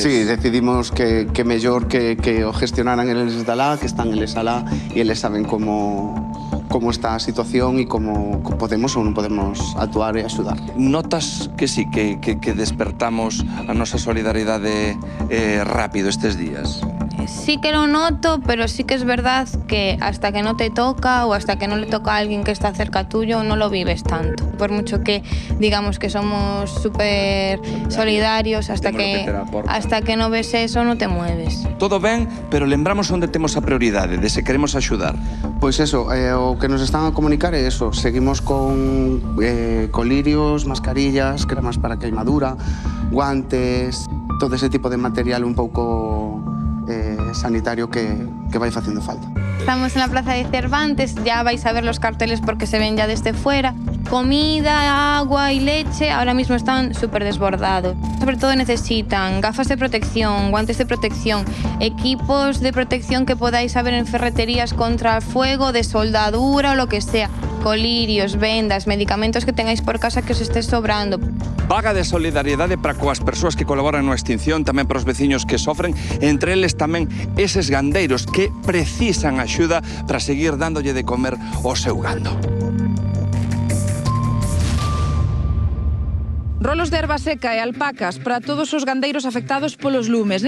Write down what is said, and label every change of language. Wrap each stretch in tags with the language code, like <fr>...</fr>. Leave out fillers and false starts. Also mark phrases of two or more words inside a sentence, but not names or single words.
<gl>Sí, decidimos que mellor que o gestionaran eles de alá, que están eles alá e eles saben como está a situación e como podemos ou non podemos actuar e axudar. Notas que sí, que despertamos a nosa solidaridade rápido estes días?</gl> <es>Sí que lo noto, pero sí que es verdad que hasta que no te toca o hasta que no le toca a alguien que está cerca tuyo, no lo vives tanto. Por mucho que digamos que somos súper solidarios, hasta que no ves eso, no te mueves.</es> <gl>Todo ben, pero lembramos onde temos a prioridade, de se queremos axudar. Pois eso, o que nos están a comunicar é eso. Seguimos con colirios, mascarillas, cremas para queimadura, guantes, todo ese tipo de material un pouco sanitario que vai facendo falta.</gl> <es>Estamos en la plaza de Cervantes, ya vais a ver los carteles porque se ven ya desde fuera. Comida, agua y leche ahora mismo están súper desbordados. Sobre todo necesitan gafas de protección, guantes de protección, equipos de protección que podáis saber en ferreterías contra el fuego, de soldadura o lo que sea. Colirios, vendas, medicamentos que tengáis por casa que os esté sobrando.</es> <gl>Vaga de solidariedade para coas persoas que colaboran na extinción, tamén para os veciños que sofren, entre eles tamén eses gandeiros que precisan axuda para seguir dándolle de comer ao seu gando. Rolos de erva seca e alpacas para todos os gandeiros afectados polos lumes.</gl>